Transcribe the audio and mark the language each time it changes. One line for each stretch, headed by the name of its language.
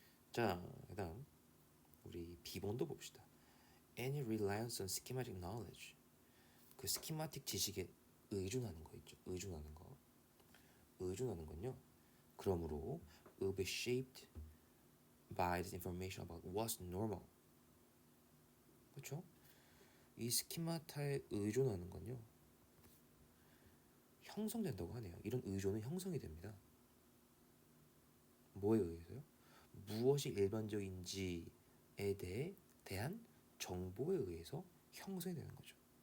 Korean: 자, 그다음 우리 B번도 봅시다.
English: Any reliance on schematic knowledge.
Korean: 그 스키마틱 지식에 의존하는 거 있죠. 의존하는 거. 의존하는 건요. 그러므로
English: will be shaped by the information about what's normal.
Korean: 그렇죠? 이 스키마타에 의존하는 건요. 형성된다고 하네요. 이런 의존은 형성이 됩니다. 뭐에 의해서요? 무엇이 일반적인지에 대한 정보에 의해서 형성이 되는 거죠.